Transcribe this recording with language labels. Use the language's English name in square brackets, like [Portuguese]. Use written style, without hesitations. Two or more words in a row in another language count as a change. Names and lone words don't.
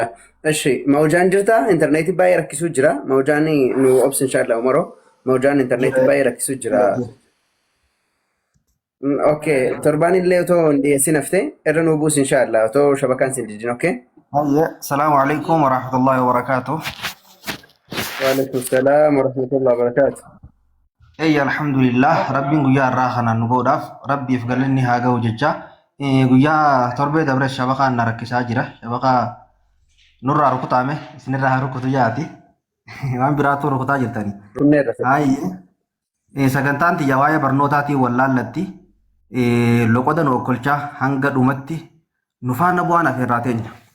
[Oromo] Eshi mawjaan jirta intarneetii baay'ee rakkisuu jira. Mawjaan nu obsi inshaallah umaroo. Mawjaan intarneetii baay'ee rakkisuu jira. Okay, torbaan illee otoo hin dhiyeessin haftee irra nu buus inshaallah otoo shabakaan sin didin okay? [Arabic] سلام عليكم ورحمة الله وبركاته. وعليكم السلام ورحمة الله وبركاته. [Oromo] Alhamdulillah rabbiin guyyaa irraa kanaan nu godhaaf rabbiif galanni haa ga'u jecha guyyaa torbee dabre shabakaan na rakkisaa jira. Shabakaa nurraa rukutaame isinirraa haa rukutu yaati waan biraatu rukutaa jirtani. Sagantaan tiyya waa'ee barnootaatiin wallaallatti loqoda nu okkolchaa hanga dhumatti nu faana bu'aan afeerraa teenya.